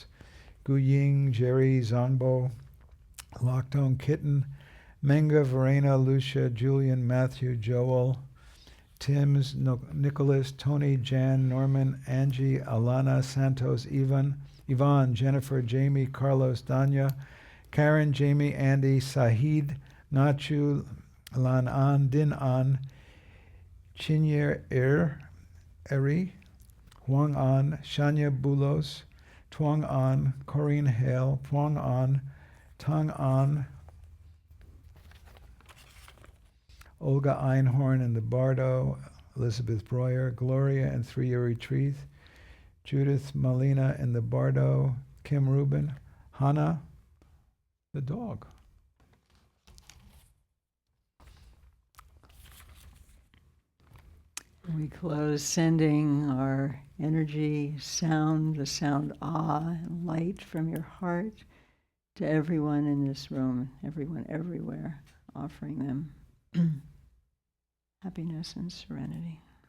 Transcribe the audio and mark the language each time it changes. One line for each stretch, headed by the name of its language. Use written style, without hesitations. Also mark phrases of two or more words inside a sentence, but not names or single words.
English: Gu Ying, Jerry Zongbo, Lockdown Kitten, Menga, Verena, Lucia, Julian, Matthew, Joel, Tim's, Nicholas, Tony, Jan, Norman, Angie, Alana, Santos, Yvonne, Jennifer, Jamie, Carlos, Danya, Karen, Jamie, Andy, Sahid, Nachu, Lan An, Din An, Chinyer Eri, Huang An, Shanya Bulos, Tuang An, Corinne Hale, Puang An, Tang An, Olga Einhorn and the Bardo, Elizabeth Breuer, Gloria and 3-Year Retreat, Judith Molina and the Bardo, Kim Rubin, Hannah, the dog. We close sending our energy, sound, the sound ah and light from your heart to everyone in this room, everyone everywhere, offering them happiness and serenity.